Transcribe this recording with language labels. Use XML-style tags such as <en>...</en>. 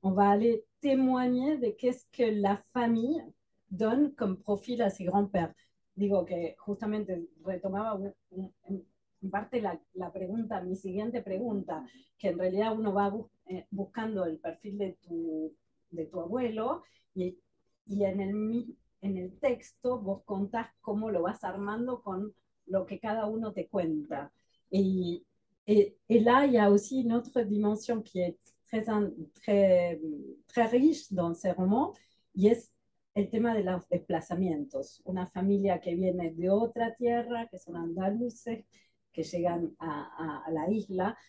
<fr>On va aller témoigner de qu'est-ce que la famille donne comme profil a ses grands-pères.</fr> <es>Digo que justamente retomaba en parte la pregunta, mi siguiente pregunta, que en realidad uno va buscando el perfil de tu abuelo y en el texto vos contás cómo lo vas armando con lo que cada uno te cuenta.</es> <fr>Et là, il y a aussi une autre dimension qui est très riche dans ces romans,</fr> <es>y es el tema de los desplazamientos. Una familia que viene de otra tierra, que son andaluces, que llegan a la isla.</es>